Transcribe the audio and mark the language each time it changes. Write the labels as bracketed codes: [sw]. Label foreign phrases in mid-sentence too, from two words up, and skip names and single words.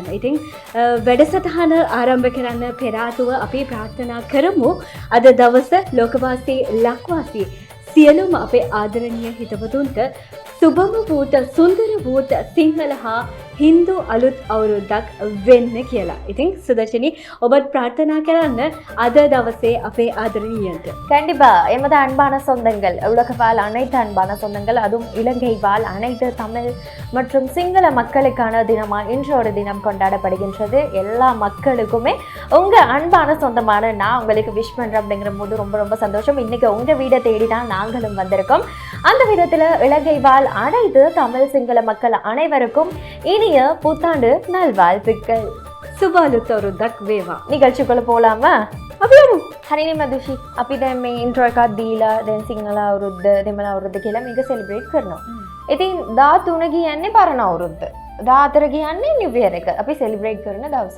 [si] ඉතින් වැඩසටහන ආරම්භ කරන්න පෙර ආතුව අපි ප්‍රාර්ථනා කරමු අද දවස ලෝකවාසී ලක්වාසී සියලුම අපේ ආදරණීය හිතවතුන්ට සුබම වූත සුන්දර වූත සිංහල හා හින්දු අලුත් අවුරුද්දක් වෙන්න කියලා. ඉතින් சுதர்ஷினி ඔබත් பிரார்த்தனா කරන්න අද දවසේ අපේ ආදරණීයන්ට. [ta] கண்டிப்பா எமது அன்பான சொந்தங்கள், உலக வாழ் அனைத்து அன்பான சொந்தங்கள், அதுவும் இலங்கை வாழ் அனைத்து தமிழ் மற்றும் சிங்கள மக்களுக்கான தினமா இன்று ஒரு தினம் கொண்டாடப்படுகின்றது. எல்லா மக்களுக்குமே உங்க அன்பான சொந்தமான நான் உங்களுக்கு விஷ் பண்றேன் அப்படிங்கிற போது ரொம்ப ரொம்ப சந்தோஷம். இன்னைக்கு உங்க வீடை தேடி தான் நாங்களும் வந்திருக்கோம். அந்த விதத்துல இலங்கை வாழ் அனைத்து தமிழ் சிங்கள மக்கள் அனைவருக்கும் இனிய புத்தாண்டு நல்வாழ்த்துக்கள். [si] සුබ අලුත් අවුරුද්දක් වේවා. නිගල්චිකල போலாமா? අපියමු. හරිනේ මදුෂි. අපි දැන් මේ ඉන්ට්‍රෝ එකක් දීලා දැන් සිංහල අවුරුද්ද දෙමළ අවුරුද්ද කියලා මේක සෙලිබ්‍රේට් කරනවා. ඉතින් 13 කියන්නේ පරණ අවුරුද්ද. 14 කියන්නේ [en] new year [si] එක. අපි සෙලිබ්‍රේට් කරන දවසේ.